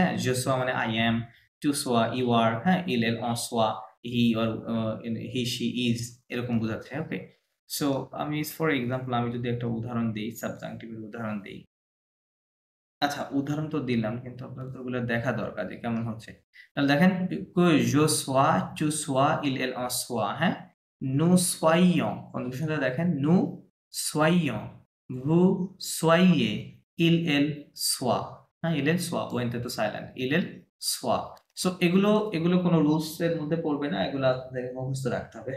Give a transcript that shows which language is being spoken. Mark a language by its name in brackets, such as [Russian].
[Bangla] হ্যাঁ, je sois মানে I am, two soya you আর, হ্যাঁ, ইল এল on soya he, or he she is, এরকম বোঝাচ্ছে। ওকে, সো আমি ফর এক্সাম্পল আমি যদি একটা উদাহরণ দিই, সাবজাংটিভের উদাহরণ দিই। আচ্ছা, উদাহরণ তো দিলাম, কিন্তু আপনাদের ওগুলো দেখা দরকার যে কেমন হচ্ছে। তাহলে দেখেন, [French] que je sois, tu sois, il elle en soit। হ্যাঁ, nous soyons, [Bangla] কনজুগেশনটা দেখেন, [French] nous soyons, vous soyez, il elle soit। হ্যাঁ, il elle soit, [Bangla] ওয়েন্টে তো silent, [French] il elle soit। [Bangla] So এগুলো এগুলো কোনো রুলস এর মধ্যে পড়বে না, এগুলো আপনাদের মুখস্থ রাখতে হবে।